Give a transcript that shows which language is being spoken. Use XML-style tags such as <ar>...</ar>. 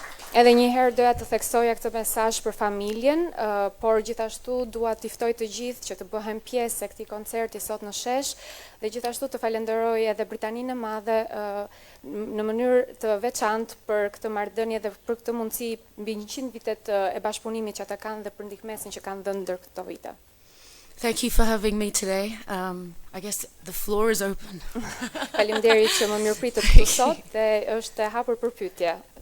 <sq>Edhe një herë doja të theksoja këtë mesazh për familjen, por gjithashtu dua t'i ftoj të gjithë që të bëhen pjesë e këtij koncerti sot në shesh dhe gjithashtu të falenderoj edhe Britaninë e Madhe në mënyrë të veçantë për këtë marrëdhënie dhe për këtë mundësi mbi 100 vitet e bashkëpunimit që ata kanë dhe për ndihmësinë që kanë dhënë ndër këto vite.</sq> <en>Thank you for having me today. I guess the floor is open.</en> <sq>Faleminderit që më mirëpritët këtu sot dhe është e hapur për pyetje.</sq>